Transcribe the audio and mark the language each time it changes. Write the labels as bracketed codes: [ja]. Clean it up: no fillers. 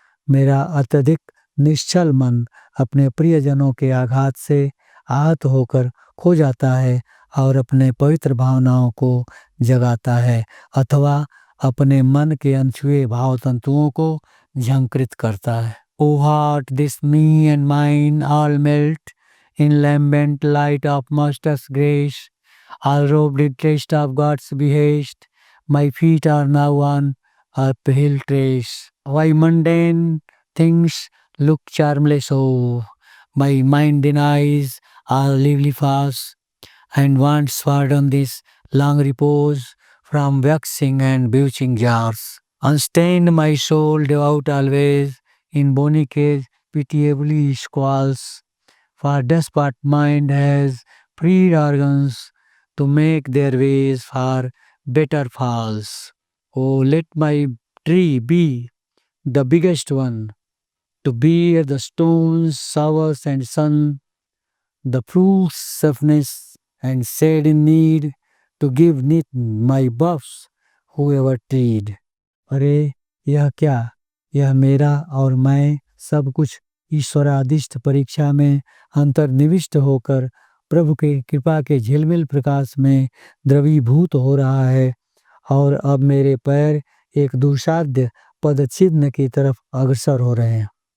[hi] मेरा अत्यधिक निश्चल मन अपने प्रियजनों के आघात से आहत होकर खो जाता है और अपने पवित्र भावनाओं को जगाता है अथवा अपने मन के अनछुए भाव तंतुओं को झंकृत करता है। [en] O heart, this me and mine all melt in lambent light of Master's grace, all robed in taste of God's behest. My feet are now on uphill trace. Why mundane things look charmless so? My mind denies all lively fast and wants pardon this long repose from vexing and bewitching jars. Unstained my soul devout always in bony cage pitiably squalls, for despot mind has freed organs to make their ways for better falls. Oh, let my tree be the biggest one, to bear the stones, showers and sun, the fruits, softness and shade in need, to give neath my buffs whoever tread. [hi] अरे यह क्या, यह मेरा और मैं सब कुछ ईश्वरादिष्ट परीक्षा में अंतर्निविष्ट होकर प्रभु के कृपा के झिलमिल प्रकाश में द्रवीभूत हो रहा है और अब मेरे पैर एक दुसाध्य पदचिह्न की तरफ अग्रसर हो रहे हैं।